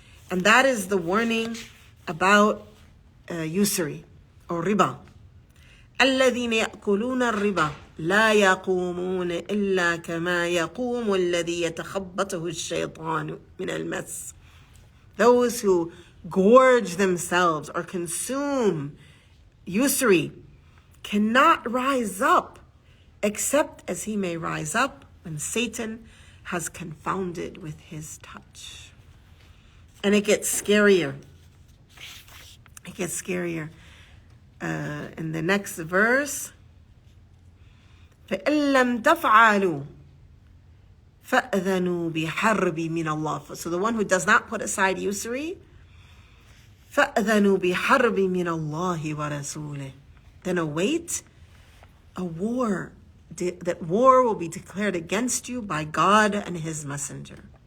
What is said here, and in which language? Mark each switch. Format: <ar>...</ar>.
<en>And that is the warning about usury or riba.</en> <ar>الذين يأكلون الربا لا يقومون إلا كما يقوم الذي يتخبطه الشيطان من المس.</ar> <en>Those who gorge themselves or consume usury cannot rise up except as he may rise up when Satan has confounded with his touch. And it gets scarier. It gets scarier. In the next verse,</en> <ar>فَإِن لَمْ تَفْعَلُوا فَأْذَنُوا بِحَرْبٍ مِّنَ اللَّهِ.</ar> <en>So the one who does not put aside usury,</en> <ar>فَأْذَنُوا بِحَرْبٍ مِّنَ اللَّهِ وَرَسُولِهِ.</ar> <en>Then await a war. That war will be declared against you by God and His messenger.</en>